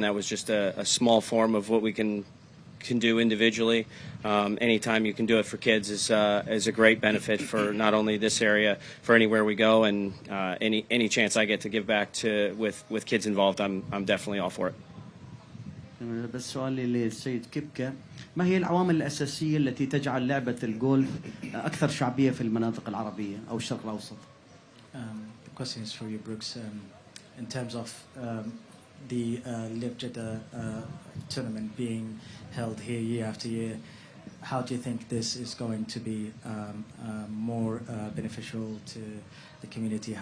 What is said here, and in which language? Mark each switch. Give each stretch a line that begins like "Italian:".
English: That was just a small form of what we can do individually. Anytime you can do it for kids is a great benefit for not only this area, for anywhere we go, and any chance I get to give back to with kids involved, I'm definitely all for it.
Arabic: بس سؤالي للسيد كيبكا، ما هي العوامل الأساسية التي تجعل لعبة الجولف أكثر شعبية في المناطق العربية أو الشرق الأوسط؟
English: The question is for you, Brooks. In terms of the LIV Jeddah tournament being held here year after year, how do you think this is going to be more beneficial to the community?